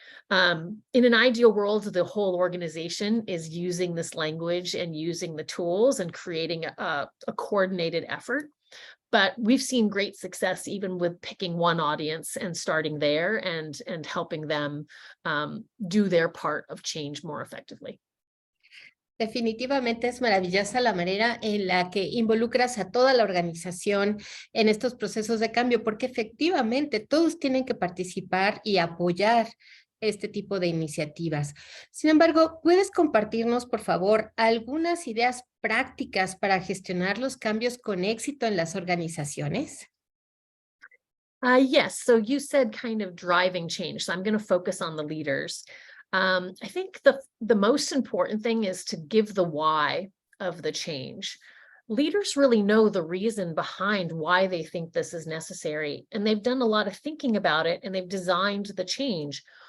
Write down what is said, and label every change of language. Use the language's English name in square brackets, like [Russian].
[English] In an ideal world, the whole organization is using this language and using the tools and creating a coordinated effort. But we've seen great success even with picking one audience and starting there and helping them do their part of change more effectively. [Spanish] Definitivamente es maravillosa la manera en la que involucras a toda la organización en estos procesos de cambio, porque efectivamente todos tienen que participar y apoyar este tipo de iniciativas. Sin embargo, ¿puedes compartirnos, por favor, algunas ideas prácticas para gestionar los cambios con éxito en las organizaciones? [English] Yes, so you said kind of driving change, so I'm going to focus on the leaders. I think the most important thing is to give the why of the change. Leaders really know the reason behind why they think this is necessary, and they've done a lot of thinking about it, and they've designed the change.